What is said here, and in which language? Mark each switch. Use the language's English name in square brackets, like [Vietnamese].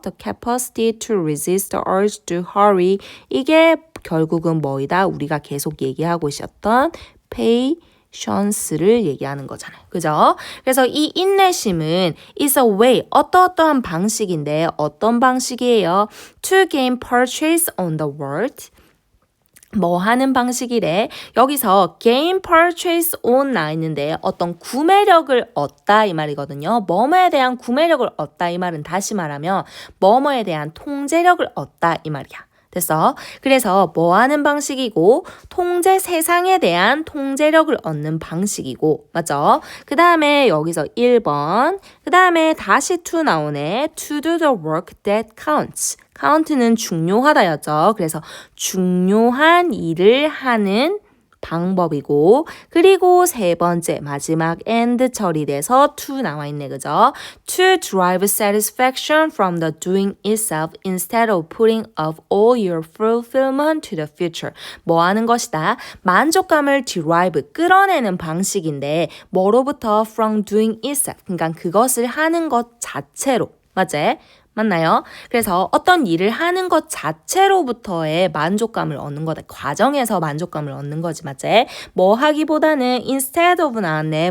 [English] The capacity to resist the urge to hurry 이게 결국은 뭐이다? [Korean] 우리가 계속 얘기하고 있었던 patience를 얘기하는 거잖아요. 그죠? 그래서 이 인내심은 is a way, 어떠한 방식인데 어떤 방식이에요? [English] To gain purchase on the world. [Korean] 뭐 하는 방식이래? 여기서 gain purchase on 나 있는데 어떤 구매력을 얻다 이 말이거든요. 뭐뭐에 대한 구매력을 얻다 이 말은 다시 말하면 뭐뭐에 대한 통제력을 얻다 이 말이야. 됐어? 그래서 뭐 하는 방식이고 통제 세상에 대한 통제력을 얻는 방식이고 맞죠? 그 다음에 여기서 1번 그 다음에 다시 to 나오네. [English] To do the work that counts. [Korean] count는 중요하다였죠. 그래서 중요한 일을 하는 방법이고 그리고 세 번째 마지막 and 처리돼서 to 나와 있네. 그죠? [English] To derive satisfaction from the doing itself instead of putting off all your fulfillment to the future. [Korean] 뭐 하는 것이다? 만족감을 derive, 끌어내는 방식인데 뭐로부터? [English] From doing itself. [Korean] 그러니까 그것을 하는 것 자체로. 맞지? 맞나요? 그래서 어떤 일을 하는 것 자체로부터의 만족감을 얻는 거다. 과정에서 만족감을 얻는 거지, 맞지? 뭐 하기보다는 instead of 나왔네.